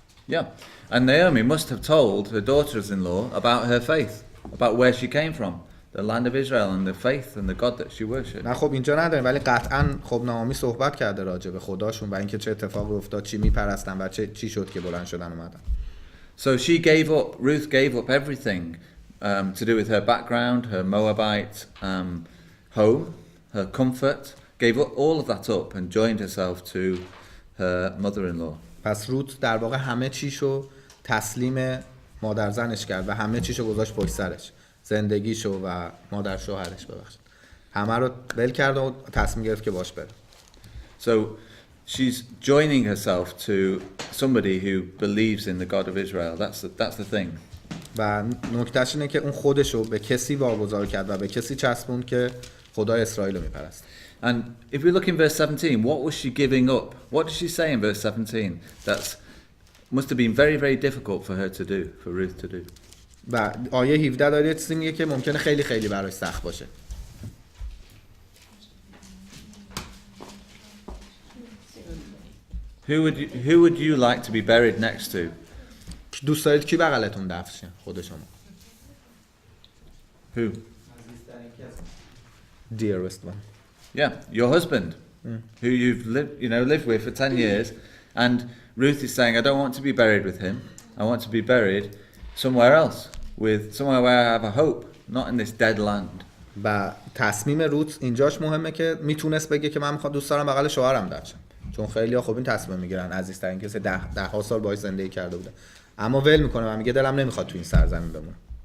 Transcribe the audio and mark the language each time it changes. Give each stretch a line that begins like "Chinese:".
English: Yeah, and Naomi must have told her daughters-in-law about her faith, about where she came from, the land of Israel, and the faith and the God that she worshipped.
Persian: نه خب اینجا نداریم، ولی قطعاً خب نامی صحبت کرده راجع به خداشون و اینکه چه اتفاقی افتاد، چی میپرستن و چی شد که بلند شدن اومدن.
English: So Ruth gave up everything to do with her background, her Moabite home, her comfort, gave all of that up and joined herself to her mother-in-law.
Persian: پس روت در واقع همه چیشو تسلیم مادر زنش کرد و همه چیشو گذاشت پشت سرش، زندگیشو و مادر شوهرش ببخشید، همه رو ول کرد و تصمیم گرفت که باش بره.
English: So she's joining herself to somebody who believes in the God of Israel. That's the thing.
Persian: و نکتهش اینه که اون خودشو به کسی واگذار کرد و به کسی چسبوند که خدای اسرائیل رو میپرست.
English: And if we look in verse 17, what was she giving up? What did she say in verse 17? That must have been very, very difficult for her to do, for Ruth to do.
Persian: و آیه 17 داره چیزی میگه که ممکنه خیلی خیلی براش سخت باشه.
English: Who would you like to be buried next to?
Persian: دوست دارید کی بغلتون دفن شه؟ خود شما.
English: Who? Dearest one. Yeah, your husband, who you've lived with for 10 years, and Ruth is saying, I don't want to be buried with him. I want to be buried somewhere else, somewhere where I have a hope, not in this dead land.
Persian: و تصمیم روت اینجاش مهمه که میتونست بگه که من میخوام دوست دارم بغل شوهرم دفن شم، چون خیلی‌ها خب این تصمیم میگیرن، عزیزترین کسی ده ها سال باهاش زندگی کرده بوده، اما ول میکنه و میگه دلم نمیخواد تو این سرزمین بمونم.